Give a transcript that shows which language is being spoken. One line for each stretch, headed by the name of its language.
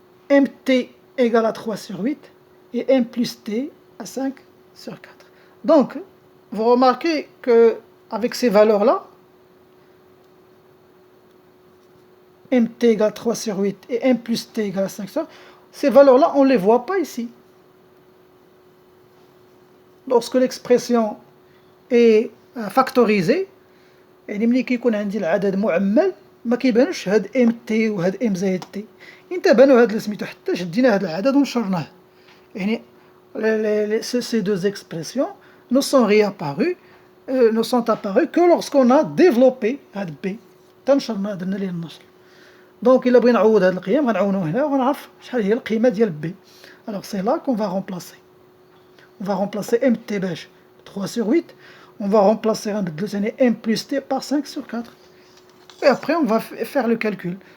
French: MT égale à 3 sur 8 et M plus T à 5 sur 4. Donc, vous remarquez que avec ces valeurs-là, MT égale 3 sur 8 et M plus T égale 5 sur 4, ces valeurs-là, on ne les voit pas ici. Lorsque l'expression est factorisée,
Arabic: يعني ملي كيكون عندي العدد معمل ما كيبانوش هاد ام تي وهاد ام زائد تي، انتبهوا هاد اللي سميتو حتى شدينا هاد العدد ونشرناه.
French: يعني ces deux expressions ne sont réapparues que lorsqu'on a développé
Arabic: هاد بي تنشرنا درنا ليه النشر. دونك الا بغينا نعوض هاد القيم غنعاونو هنا وغنعرف شحال هي القيمه ديال بي.
French: alors c'est là qu'on va remplacer. On va remplacer mt
Arabic: باش
French: 3 sur 8. On va remplacer m plus t par 5 sur 4. Et après, on va faire le calcul.